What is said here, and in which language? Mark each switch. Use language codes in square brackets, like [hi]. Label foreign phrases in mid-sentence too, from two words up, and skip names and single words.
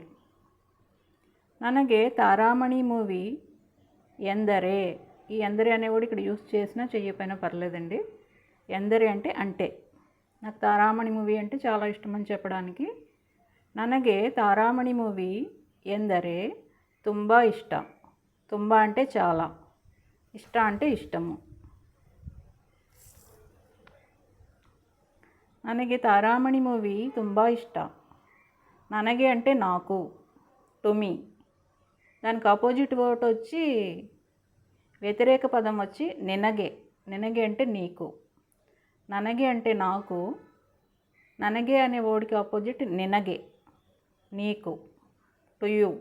[kn] ನನಗೆ ತಾರಾಮಣಿ ಮೂವಿ ಎಂದರೆ. [te] ఈ ఎందరే అనేవాడు ఇక్కడ యూస్ చేసినా చెయ్యపోయినా పర్లేదండి. ఎందరే అంటే అంటే. నాకు తారామణి మూవీ అంటే చాలా ఇష్టం అని చెప్పడానికి [kn] ನನಗೆ ತಾರಾಮಣಿ ಮೂವಿ ಎಂದರೆ ತುಂಬ ಇಷ್ಟ. [te] ತುಂಬ అంటే చాలా, ఇష్ట అంటే ఇష్టము. [kn] ನನಗೆ ತಾರಾಮಣಿ ಮೂವಿ ತುಂಬ ಇಷ್ಟ. [te] ನನಗೆ అంటే నాకు, [en] to me. [te] దానికి ఆపోజిట్ వర్డ్ వచ్చి వ్యతిరేక పదం వచ్చి నినగే. నినగే అంటే నీకు. ನನಗೆ అంటే నాకు, ನನಗೆ అనే వర్డ్కి ఆపోజిట్ నినగే, నీకు, [en] to you.